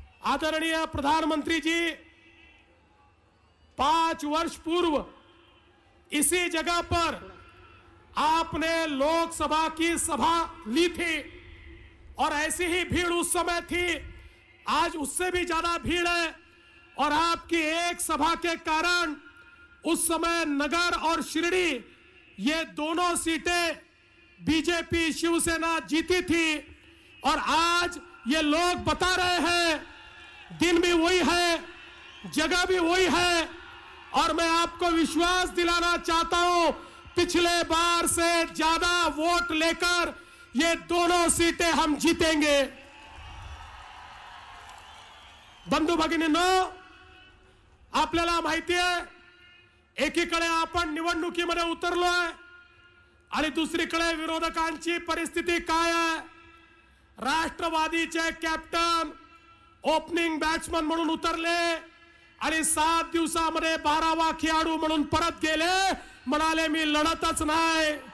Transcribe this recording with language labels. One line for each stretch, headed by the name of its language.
Hindi: आदरणीय प्रधानमंत्री जी, 5 वर्ष पूर्व इसी जगह पर आपने लोकसभा की सभा ली थी और ऐसी ही भीड़ उस समय थी, आज उससे भी ज्यादा भीड़ है। और आपकी एक सभा के कारण उस समय नगर और शिरडी ये दोनों सीटें बीजेपी शिवसेना जीती थी और आज ये लोग बता रहे हैं दिन भी वही है, जगह भी वही है। और मैं आपको विश्वास दिलाना चाहता हूं, पिछले बार से ज्यादा वोट लेकर ये दोनों सीटें हम जीतेंगे।
Marathi: बंधू भगिनींनो, आपल्याला माहिती आहे, एकीकडे आपण निवडणुकीमध्ये उतरलोय आणि दुसरीकडे विरोधकांची परिस्थिती काय आहे। राष्ट्रवादीचे कॅप्टन ओपनिंग बॅट्समन म्हणून उतरले आणि 7 दिवसामध्ये 12वा खेळाडू म्हणून परत गेले, म्हणाले मी लढतच नाही।